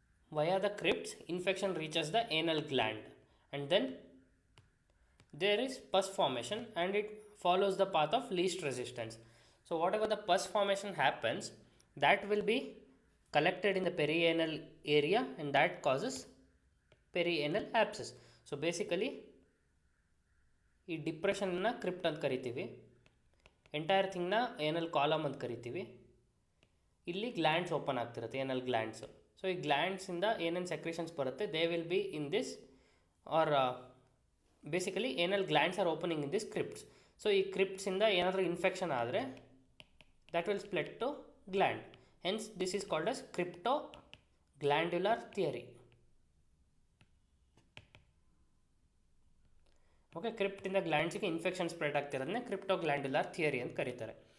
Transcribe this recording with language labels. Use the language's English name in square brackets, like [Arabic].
[English] Via the crypts, infection reaches the anal gland, and then there is pus formation and it follows the path of least resistance. So whatever the pus formation happens, that will be collected in the perianal area, and that causes perianal abscess. [Kannada] So basically ಈ ಡಿಪ್ರೆಷನ್ನ crypt ಅಂತ ಕರಿತೀವಿ, entire ಥಿಂಗ್ನ ಏನಲ್ column ಅಂತ ಕರಿತೀವಿ. ಇಲ್ಲಿ glands open ಆಗ್ತಿರುತ್ತೆ, ಏನಲ್ glands. So ಈ ಗ್ಲ್ಯಾಂಡ್ಸಿಂದ ಏನೇನು ಸೆಕ್ರೇಷನ್ಸ್ ಬರುತ್ತೆ, [English] They will be in this, are basically anal glands are opening in this crypts. So [Kannada] ಈ ಕ್ರಿಪ್ಟ್ಸಿಂದ ಏನಾದರೂ ಇನ್ಫೆಕ್ಷನ್ ಆದರೆ [English] that will split to gland, hence this is called as cryptoglandular theory. [Kannada] Okay, [English] crypt in the glands [Kannada] ಗೆ infection spread ಆಗ್ತಿರೋದನ್ನ cryptoglandular theory ಅಂತ ಕರೀತಾರೆ.